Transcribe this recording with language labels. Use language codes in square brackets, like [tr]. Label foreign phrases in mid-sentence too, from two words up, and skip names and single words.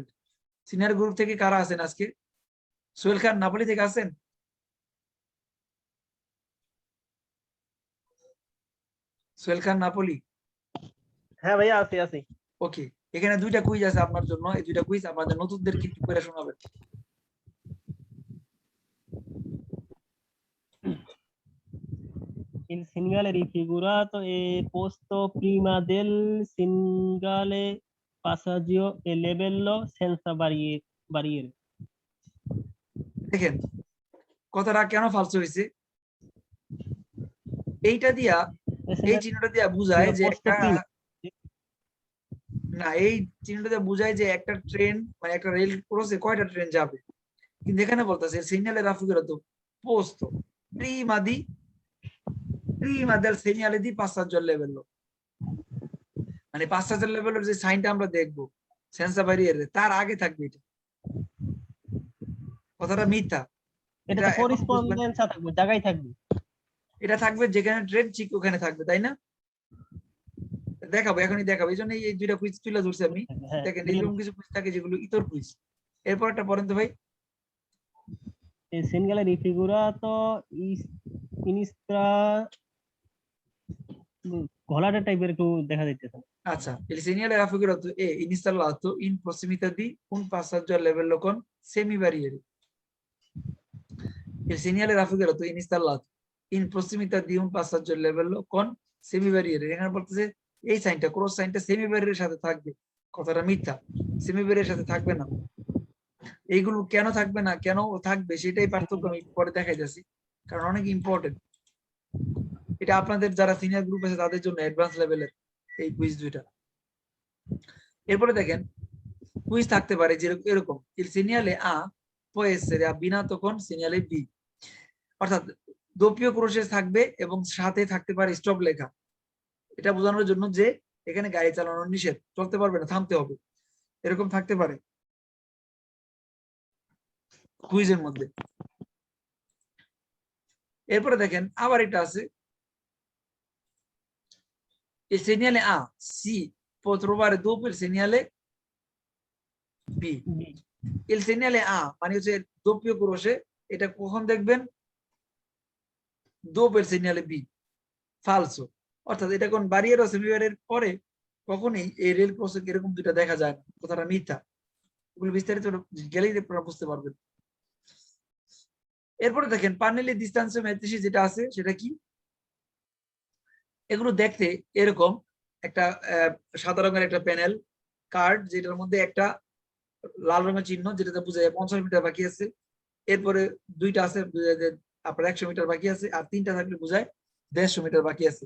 [bn] সিনিয়র গ্রুপ থেকে কারা আছেন আজকে? সোহেল খান নাপোলি থেকে আছেন? সোহেল খান নাপোলি? হ্যাঁ ভাইয়া আছি আছি। ওকে, এখানে দুইটা কুইজ আছে আপনার জন্য, এই দুইটা কুইজ আপনাদের নতুনদের কিন্তু করে শোনাবেন। [it] Il segnale raffigurato è posto prima del segnale passaggio e livello senza barriere. [bn] দেখেন কথাটা কেন ফালসো হয়েছে, এইটা দিয়া, এই চিহ্নটা দিয়া বুঝায় যে একটা, না এই চিহ্নটা দিয়ে বুঝায় যে একটা ট্রেন মানে একটা রেল ক্রসে কয়টা ট্রেন যাবে, কিন্তু এখানে বলতেছে [it] segnale raffigurato posto prima del segnale di passaggio al livello, [bn] মানে [it] passaggio al livello [bn] যে সাইনটা আমরা দেখবো [it] senza barriere [bn] তার আগে থাকবে এটা। কথাটা মিথ্যা, এটা তো করেসপন্ডেন্স থাকবে, জায়গায় থাকবে, এটা থাকবে যেখানে ট্রেন ঠিক ওখানে থাকবে, তাই না? দেখাবো, এখনই দেখাবো, এই জন্য এই দুইটা কুইজ তুলে ধরছি আমি। দেখেন এরকম কিছু কুইজ থাকে যেগুলো ইতর কুইজ। এরপর একটা পড়েন তো ভাই। [it] Il segnale raffigurato [bn] ইনিস্ত্রা ঘোলাটা টাইপের একটু দেখা যাইতেছে। আচ্ছা, [it] il segnale raffigurato è installato in prossimità di un passaggio a livello con semibarriere. Il segnale raffigurato è installato in prossimità di un passaggio a livello con semibarriere। [bn] এখানে বলতেছে এই সাইনটা, ক্রস সাইনটা সেমি ব্যারিয়ারের সাথে থাকবে। কথাটা মিথ্যা, সেমি ব্যারিয়ারের সাথে থাকবে না। এইগুলো কেন থাকবে না, কেন থাকবে সেটাই পার্থক্য আমি পরে দেখাই যাচ্ছি, কারণ অনেক ইম্পর্টেন্ট। এটা আপনাদের যারা সিনিয়র গ্রুপ আছে তাদের জন্য অ্যাডভান্স লেভেলের এই কুইজ দুইটা। এরপরে দেখেন কুইজ থাকতে পারে যেরকম এরকম [it] il segnale A può essere abbinato con segnale B, [bn] অর্থাৎ [it] doppia croce [bn] থাকবে এবং সাথে থাকতে পারে স্টপ লেখা। এটা বোঝানোর জন্য যে এখানে গাড়ি চালানো নিষেধ, চলতে পারবে না, থামতে হবে, এরকম থাকতে পারে কুইজের মধ্যে। এরপরে দেখেন আবার এটা আছে [it] il segnale A si può trovare dopo il segnale B। il segnale A [bn] মানে হচ্ছে [it] doppia croce, [bn] এটা কখন দেখবেন? [it] dopo il segnale B, [bn] ফালসো, অর্থাৎ এটা কোন বারিয়ার ও সেমিবারিয়ার পরে কখনোই এই রেল ক্রসে এরকম দুইটা দেখা যায় না, কথাটা মিথ্যা। এগুলো বিস্তারিত গেলেই আপনারা বুঝতে পারবেন। এরপরে দেখেন পার্নেলি ডিস্টান্সিও ম্যাট্রিক্স যেটা আছে সেটা কি? এগুলো দেখতে এরকম একটা সাদা রঙের একটা প্যানেল কার্ড, যেটার মধ্যে একটা লাল রঙের চিহ্ন যেটাতে বোঝা যায় 50 মিটার বাকি আছে, এরপরে দুইটা আছে আপনার 100 মিটার বাকি আছে, আর তিনটা থাকলে বোঝায় 150 মিটার বাকি আছে।